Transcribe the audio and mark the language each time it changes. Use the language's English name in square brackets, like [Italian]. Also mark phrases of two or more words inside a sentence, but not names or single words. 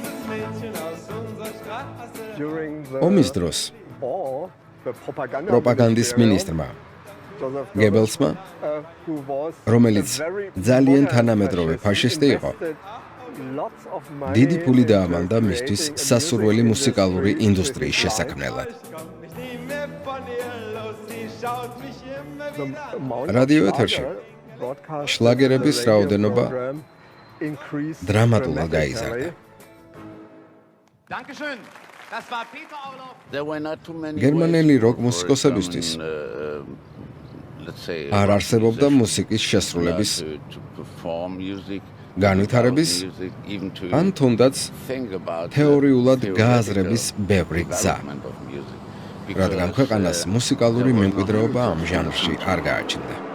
[Georgian] ომის დროს პროპაგანდის მინისტრმა გებელსმა, რომელიც ძალიან თანამედროვე ფაშისტი იყო, დიდი ფული დაამანდა მისთვის სასურველი მუსიკალური ინდუსტრიის შესაქმნელად. რადიო ეთერში შლაგერების რაოდენობა დრამატულად გაიზარდა. [German] Dankeschön. Das war Peter Orloff. [Georgian] გერმანელი როკ მუსიკოსებისთვის არ არსებობდა მუსიკის შესრულების განვითარების ან თუნდაც თეორიულად გააზრების ბევრი გზა, რადგან ქვეყანას მუსიკალური მემკვიდრეობა ამ ჟანრში არ გააჩნდა.